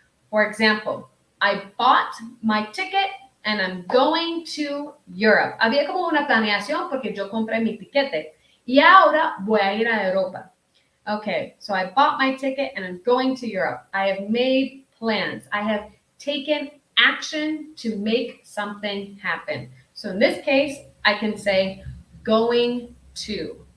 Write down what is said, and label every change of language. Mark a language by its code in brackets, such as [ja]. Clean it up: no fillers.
[en] For example, I bought my ticket and I'm going to Europe. [es] Había como una planeación porque yo compré mi tiquete y ahora voy a ir a Europa. [en] Okay, so I bought my ticket and I'm going to Europe. I have made plans. I have taken action to make something happen. So in this case, I can say going to.